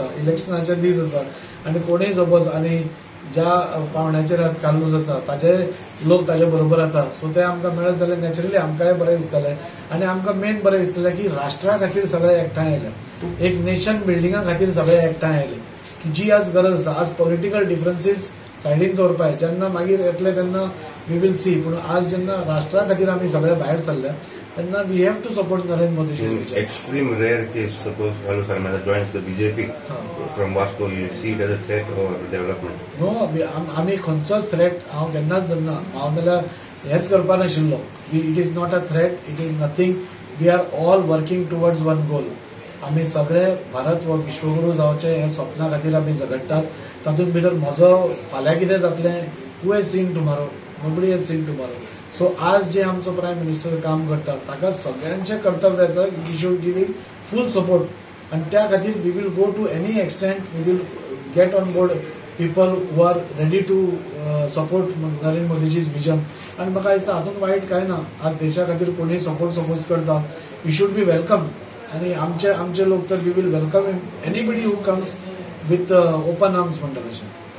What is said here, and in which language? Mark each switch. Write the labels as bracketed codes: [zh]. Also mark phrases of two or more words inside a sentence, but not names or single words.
[kok] इलेक्शनाचे दीस आसा आनी कोणूय सपोज आनी ज्या पावंड्याचेर आज कालूस आसा ताजे लोक ताजे बरोबर आसा सो ते आमकां मेळत जाल्यार नॅचरली आमकांय बरें दिसतलें आनी आमकां मेन बरें दिसतलें की राष्ट्रा खातीर सगळे एकठांय आयले एक [en] nation building [kok] खातीर सगळे एकठांय आयले की जी आज गरज आसा. आज [en] political differences [kok] सायडीन दवरपाक जेन्ना मागीर येतले तेन्ना [en] we will see [kok] पूण आज जेन्ना राष्ट्रा खातीर आमी सगळे भायर सरल्या तेन्ना [en] we have to support Narendra Modi. Extreme rare case suppose Kalu Sarmada joins the BJP from Vasco you see it as a threat or development? [kok] नो आमी खंयचोच थ्रेट हांव केन्नाच धरना. हांव जाल्यार हेंच करपा नाशिल्लो. [en] It is not a threat it is nothing. We are all working towards one goal. [kok] आमी सगळे भारत वो विश्वगुरू जावचे हे स्वप्ना खातीर आमी झगडटात. तातूंत भितर म्हजो फाल्यां कितें जातलें [en] who has seen tomorrow? Nobody has seen tomorrow. [kok] सो आज जे आमचो प्रायम मिनिस्टर काम करता ताका सगळ्यांचे कर्तव्य आसा [en] we should give him full support [kok] आनी त्या खातीर [en] we will go to any extent we will get on board people who are ready to support Narendra Modiji's vision. [kok] आनी म्हाका दिसता हातूंत वायट कांय ना. आज देशा खातीर कोणूय सपोज करता [en] we should be welcome [kok] आनी आमचे लोक तर [en] we will welcome anybody who comes with open arms [kok] म्हणटा तशें.